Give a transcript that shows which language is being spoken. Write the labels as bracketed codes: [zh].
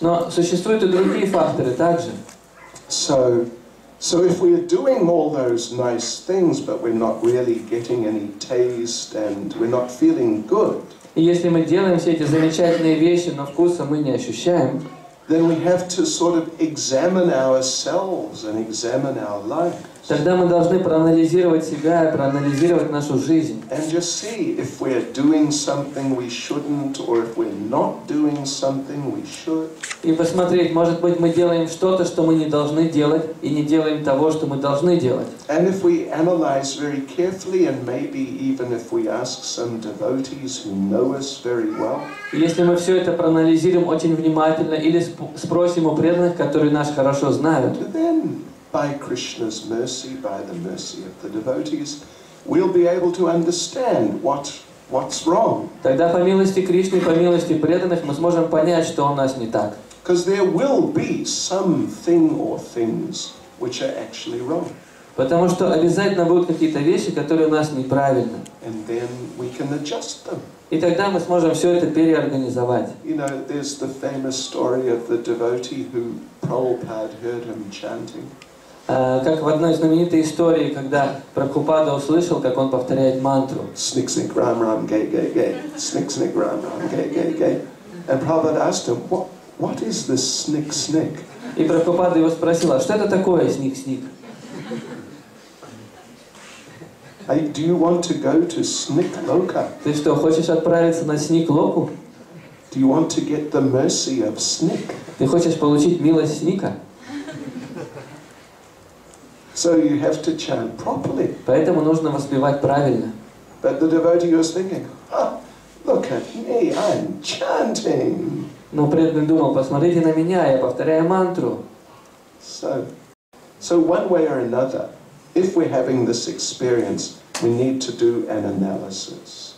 [ru] Но существуют и другие факторы также. [en] So if we are doing all those nice things, but we're not really getting any taste and we're not feeling good, [ru] И если мы делаем все эти замечательные вещи, но вкуса мы не ощущаем, [en] then we have to sort of examine ourselves and examine our life. [ru] тогда мы должны проанализировать себя и проанализировать нашу жизнь. [en] And just see if we're doing something we shouldn't, or if we're not doing something we should. [ru] И посмотреть, может быть, мы делаем что-то, что мы не должны делать, и не делаем того, что мы должны делать. [en] And if we analyze very carefully, and maybe even if we ask some devotees who know us very well, [ru] И если мы все это проанализируем очень внимательно, или спросим у преданных, которые нас хорошо знают, [en] then by Krishna's mercy, by the mercy of the devotees, we'll be able to understand what's wrong. [ru] тогда по милости Кришны, по милости преданных мы сможем понять, что у нас не так. [en] Because there will be something or things which are actually wrong. [ru] Потому что обязательно будут какие-то вещи, которые у нас неправильны. [en] And then we can adjust them. [ru] И тогда мы сможем все это переорганизовать. [en] You know, there's the famous story of the devotee who Prabhupada heard him chanting. [ru] Как в одной знаменитой истории, когда Прабхупада услышал, как он повторяет мантру. [en] Snick, snick, ram, ram, gay, gay, gay. Snick, snick, ram, ram, gay, gay, gay. And Prabhupada asked him, what is this snick, snick? [ru] И Прабхупада его спросил, а что это такое сник-сник? [en] Do you want to go to Snick Loka? [ru] Ты что, хочешь отправиться на сник-локу? [en] Do you want to get the mercy of Snick? [ru] Ты хочешь получить милость сника? [en] So you have to chant properly. [ru] Поэтому нужно воспевать правильно. [en] But the devotee was thinking, look at me, I'm chanting. [ru] Но преданный думал, посмотрите на меня, я повторяю мантру. [en] So one way or another, if we're having this experience, we need to do an analysis.